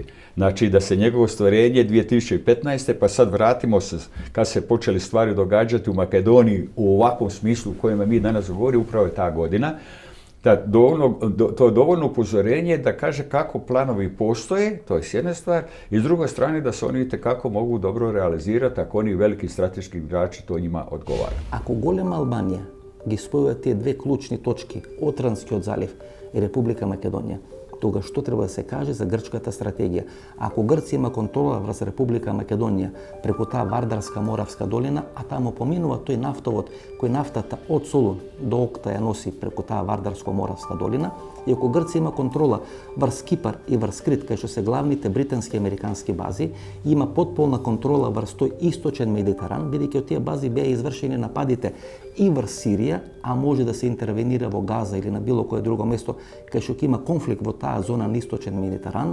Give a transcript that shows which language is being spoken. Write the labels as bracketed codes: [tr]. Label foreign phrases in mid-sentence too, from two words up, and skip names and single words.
[hr] Znači da se njegovo ostvarenje 2015. pa sad vratimo se kad se počeli stvari događati u Makedoniji u ovakvom smislu u kojem mi danas govorimo, upravo je ta godina. To je dovoljno upozorenje da kaže kako planovi postoje, to je s jedne stvar, i s druge strane da se oni itekako mogu dobro realizirati ako oni veliki strateški igrači to njima odgovara. [mk] Ако голема Албанија ги спојува тие две клучни точки, Отранскиот залив и Република Македонија, тога што треба да се каже за грчката стратегија? Ако Грција има контрола врз Република Македонија преку таа Вардарска Моравска долина, а таму поминува тој нафтовод кој нафтата од Солун до Окта ја носи преку таа Вардарско-Моравска долина, и ако Грција има контрола врз Кипар и врз Крит, кај што се главните британски и американски бази, има потполна контрола врз тој источен Медитеран, бидејќи од тие бази беа извршени нападите и врз Сирија, а може да се интервенира во Газа или на било кое друго место кај што има конфликт во таа зона на источен Медитеран.